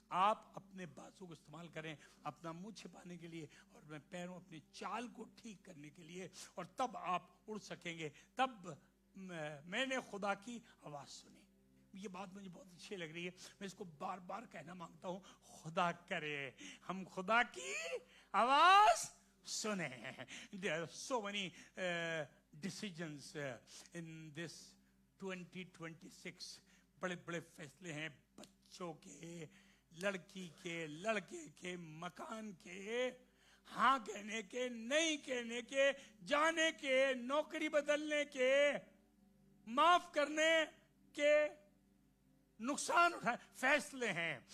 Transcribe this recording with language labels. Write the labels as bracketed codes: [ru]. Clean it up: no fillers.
[hi] आप अपने बाजू को इस्तेमाल करें अपना मुंह छिपाने के लिए और मैं पैरों अपनी चाल को ठीक करने के लिए, और तब आप उड़ सकेंगे. तब मैंने खुदा की आवाज सुनी. ये बात मुझे बहुत अच्छी लग रही है, मैं इसको बार बार कहना मांगता हूं. खुदा करे हम खुदा की आवाज सुने. [en] There are so many decisions in this 2026. [hi] बड़े बड़े फैसले हैं, बच्चों के, लड़की के, लड़के के, मकान के, हाँ कहने के, नहीं कहने के, जाने के, नौकरी बदलने के, माफ करने के, नुकसान उठाए. फैसले हैं.